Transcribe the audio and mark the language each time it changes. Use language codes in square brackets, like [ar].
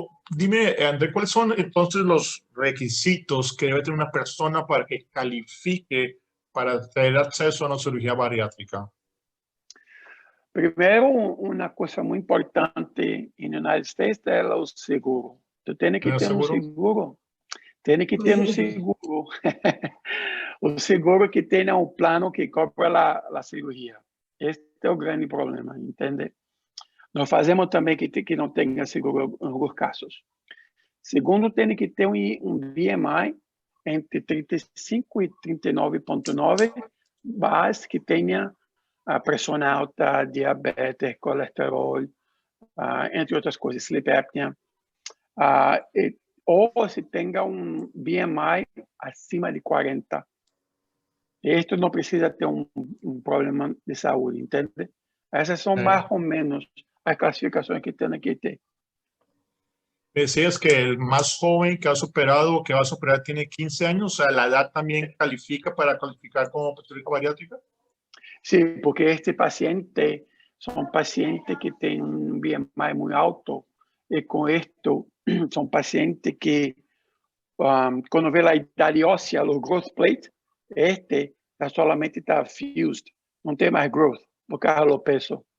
[es] Dime, André, ¿cuáles son entonces los requisitos que debe tener una persona para que califique para tener acceso a una cirugía bariátrica? [pt] Primeiro, uma coisa muito importante nos United States é o seguro. Tu tem que ter um seguro. Tem que ter um seguro. O seguro que tenha um plano que cobra a cirurgia. Este é o grande problema, entende? Nós fazemos também que não tenha seguro em alguns casos. Segundo, tem que ter um BMI entre 35 e 39,9, mas que tenha a pressão alta, diabetes, colesterol, entre outras coisas, sleep apnea. Ou se tenha um BMI acima de 40. Isto não precisa ter um problema de saúde, entende? Essas são mais ou menos as clasificações que tem que ter. [es] Me decías que el más joven que ha superado o que va a superar tiene 15 años, o sea, ¿la edad también califica para calificar como cirugía bariátrica? [pt] Sim, porque este paciente são pacientes que têm um BMI muito alto e com isto são pacientes que quando vê a idade óssea, o growth plate, este solamente está fused, não tem mais growth, por causa do peso.